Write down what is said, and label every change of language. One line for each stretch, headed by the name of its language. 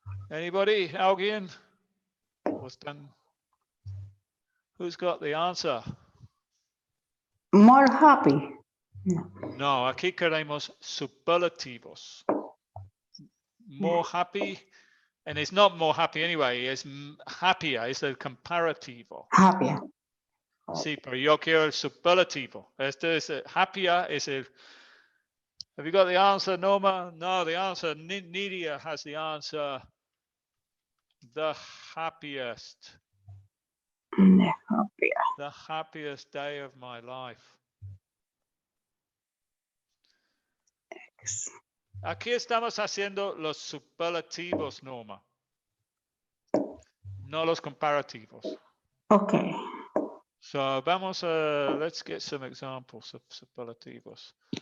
English: Anybody?
Spanish: Alguien?
English: Who's got the answer? More happy.
Spanish: No, aquí queremos superlativos.
English: More happy, and it's not more happy anyway, it's happier,
Spanish: es el comparativo.
English: Happier.
Spanish: Sí, pero yo quiero el superlativo. Este es happier, es el.
English: Have you got the answer, Norma? No, the answer, Nydia has the answer. The happiest. The happiest day of my life.
Spanish: Aquí estamos haciendo los superlativos, Norma. No los comparativos.
English: Okay. So
Spanish: vamos a,
English: let's get some examples of superlativos.